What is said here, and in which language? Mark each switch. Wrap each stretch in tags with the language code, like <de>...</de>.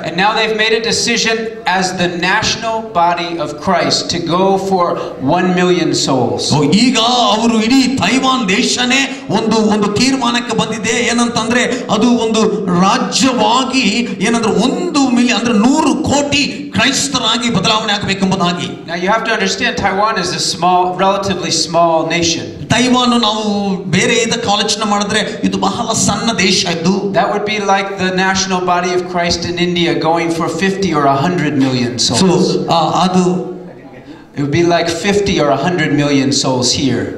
<en>And now they've made a decision as the national body of Christ to go for 1 million souls.</en> <kn>So ಈಗ ಅವರು ಇಡೀ Taiwan ದೇಶನೇ ಒಂದು ತೀರ್ಮಾನಕ್ಕೆ ಬಂದಿದೆ. ಏನಂತಂದ್ರೆ ಅದು ಒಂದು ರಾಜ್ಯವಾಗಿ ಏನಂದ್ರೆ 1 ಮಿಲಿಯನ್ ಅಂದ್ರೆ 100 ಕೋಟಿ ಕ್ರೈಸ್ತರಾಗಿ ಬದಲಾವಣೆ ಆಗಬೇಕೆಂಬುದಾಗಿ.</kn> <en>Now you have to understand Taiwan is a relatively small nation.</en> <kn>Taiwan ನಾವು ಬೇರೆ ಆಲೋಚನೆ ಮಾಡಿದ್ರೆ ಇದು ಬಹಳ ಸಣ್ಣ ದೇಶ ಇದು.</kn> <en>That would be like the national body of Christ in India going for 50 or 100 million souls.</en> <kn>So ಅದು</kn> <en>it would be like 50 or 100 million souls here.</en>